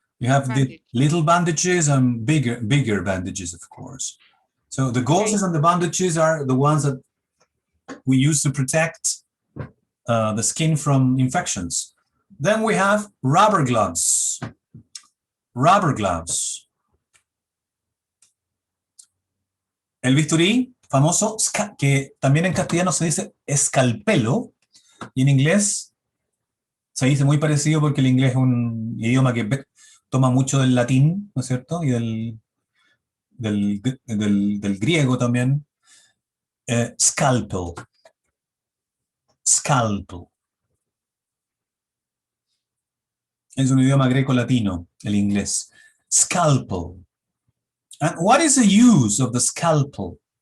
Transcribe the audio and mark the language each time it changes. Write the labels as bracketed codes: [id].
[en] You have the little bandages and bigger bandages, of course. So the gauzes and the bandages are the ones that we use to protect the skin from infections. Then we have rubber gloves. Rubber gloves. [es] El bisturí famoso, que también en castellano se dice escalpelo, y en inglés se dice muy parecido porque el inglés es un idioma que toma mucho del latín, ¿no es cierto? Y del griego también. Scalpel. Scalpel. Es un idioma greco-latino, el inglés. [en] Scalpel. And what is the use of the scalpel?